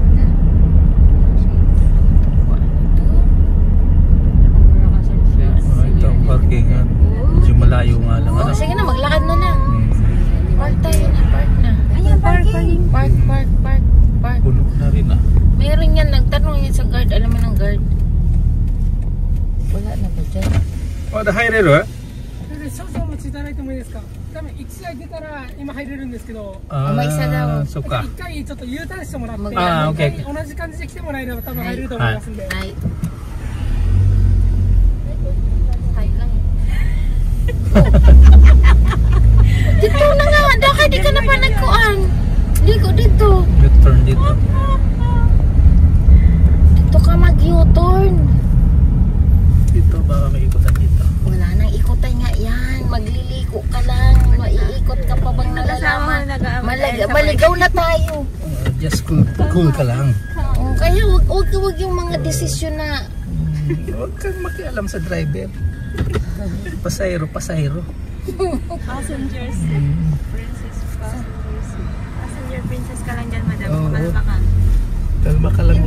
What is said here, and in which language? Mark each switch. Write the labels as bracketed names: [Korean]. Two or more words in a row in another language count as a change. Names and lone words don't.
[Filipino] Ito ang parking. Medyo malayo nga lang. Oh, sige na, maglakad na na. Park tayo na, park na. Ayan, parking. Park. Puno na rin Meron yan, nagtanong yan sa guard. Alam mo ng guard. Wala na ba dyan? [English] Oh, the high rail [Japanese] 少々お待ちいただいてもいいですか。多分1台出たら今入れるんですけど、 [Filipino] may isa daw. So ka. [Japanese] 1 回ちょっと U ターンしてもらって、あー OK 同じ感じで来てもらえれば多分入れると思いますんで。 [Filipino] Ay. Ay lang. Dito na nga. Daka, di ka na pa nagkuan. Ligo dito. U-turn dito. Dito ka mag-U-turn. Dito baka may ikutan dito. Wala nang ikutan nga yan. Magliliko ka lang. Maiikot maligaw na tayo. [English] Just cool [Filipino] ka lang. Kaya wag yung mga desisyon na Huwag kang makialam sa driver. Pasahero. [English] Passengers. Princess passengers. Passenger princess [Filipino] ka lang dyan, madam. Oo. Kalma ka. Kalma ka lang.